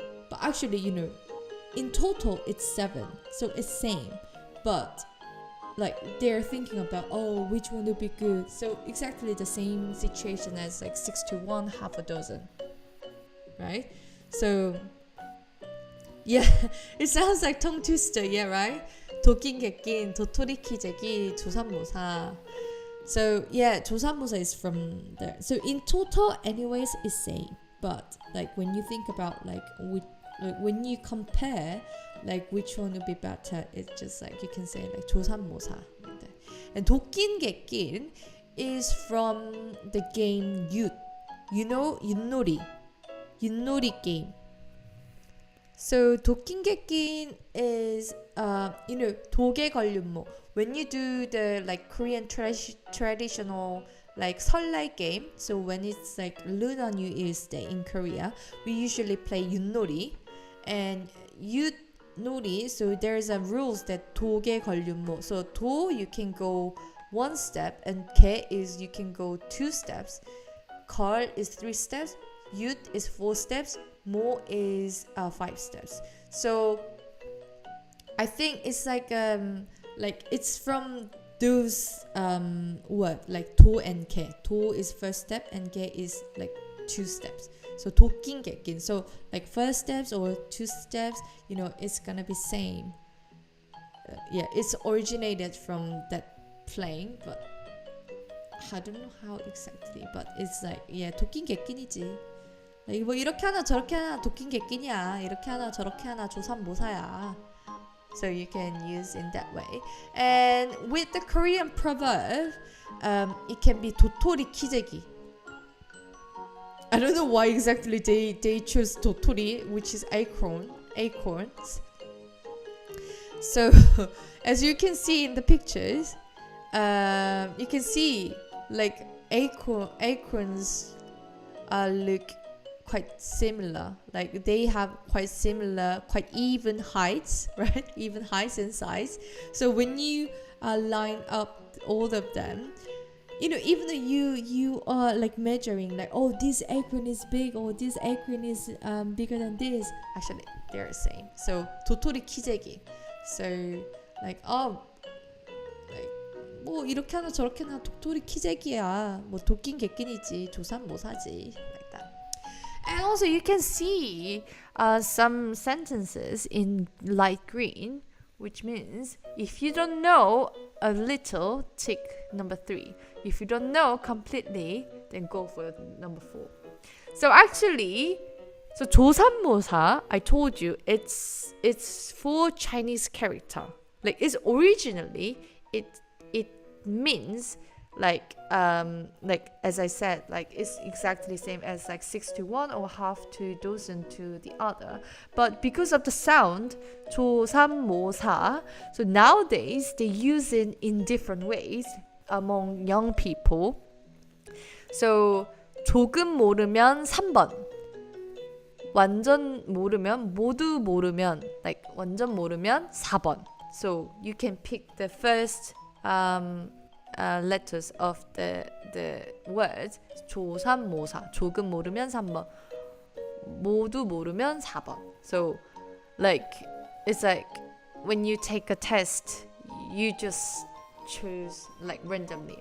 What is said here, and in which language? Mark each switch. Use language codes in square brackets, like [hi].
[en] But actually, in total it's 7, so it's same, but like they're thinking about which one would be good. So exactly the same situation as like 6 to 1, half a dozen, right? So yeah, it sounds like tongue twister, yeah, right? [ko] 도낀 객낀, 도토리 키재기, 조삼모사. [en] So yeah, 조삼모사 is from there. So in total anyways it's same, but like when you think about like when you compare like which one would be better, it's just like you can say like 조삼모사. And 도낀 객낀 is from the game 윷. You know 윷놀이 game. [ko] So 도낀 객낀 is 도개 걸륜모. [en] When you do the like Korean traditional like 설날 game, so when it's like Lunar New Year's Day in Korea, we usually play 윷놀이. And 윷놀이, so there's a rules that 도개 걸륜모. So 도 you can go 1 step, and 개 is you can go 2 steps. 걸 is 3 steps. 윷 is 4 steps. 모 is 5 steps. So I think it's like it's from those word like 도 and 개. 도 is first step and 개 is like 2 steps. So 도낀 객낀. So like first steps or 2 steps, it's gonna be same. Yeah, it's originated from that playing, but I don't know how exactly. But it's like 도낀 객낀이지. [ko] like 뭐 이렇게 하나 저렇게 하나 도낀 객낀이야. 이렇게 하나 저렇게 하나 조삼모사야. [en] So you can use in that way. And with the Korean proverb, it can be 도토리 키재기. I don't know why exactly they choose 도토리, which is acorns. So as you can see in the pictures, you can see like acorns look quite similar. Like they have quite similar, quite even heights, right? Even heights and size. So when you line up all of them, even though you are like measuring, like, oh, this Eggbun is big, or this Eggbun is bigger than this, actually they're the same. [ko] So 도토리 키재기. [en] So like, oh, like, [ko] 뭐 이렇게 하나 저렇게 하나 도토리 키재기야. 뭐 도끼인 개끼니지 조삼모사지. [en] Like that. And also you can see some sentences in light green, which means if you don't know a little, tick number 3. If you don't know completely, then go for number 4. So actually, so 조삼모사, I told you, it's for Chinese character. Like it's originally, it means like as I said, like it's exactly the same as like 6 to 1 or half to dozen to the other. But because of the sound, 조삼모사, so nowadays they use it in different ways among young people. [ko] So 조금 모르면 3번. 완전 모르면, 모두 모르면, like 완전 모르면 4번. [en] So you can pick the first letters of the words. [ko] 조삼모사. 조금 모르면 3번. 모두 모르면 4번. [en] So like it's like when you take a test, you just choose like randomly.